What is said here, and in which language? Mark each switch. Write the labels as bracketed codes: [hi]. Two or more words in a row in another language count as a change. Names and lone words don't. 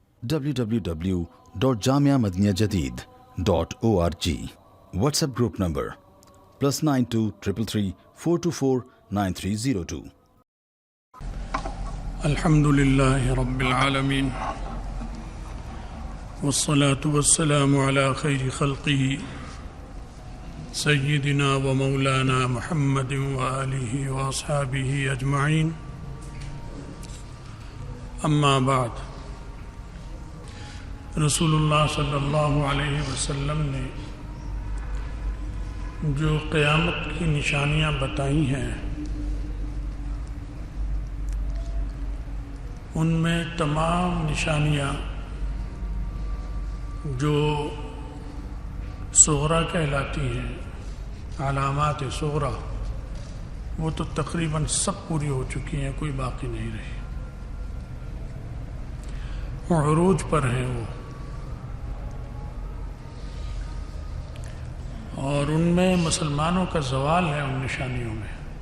[en] www.jamiamadiniyajadid.org. WhatsApp group number +92 333 424 9302. [ar] الحمد لله رب العالمين والصلاة والسلام على خير خلقه سيدنا ومولانا محمد وآله وأصحابه أجمعين. أما بعد، [ur] رسول اللہ صلی اللہ علیہ وسلم نے جو قیامت کی نشانیاں بتائی ہیں ان میں تمام نشانیاں جو صغریٰ کہلاتی ہیں، علامات صغریٰ، وہ تو تقریباً سب پوری ہو چکی ہیں، کوئی باقی نہیں رہی، عروج پر ہیں وہ، اور ان میں مسلمانوں کا زوال ہے ان نشانیوں میں۔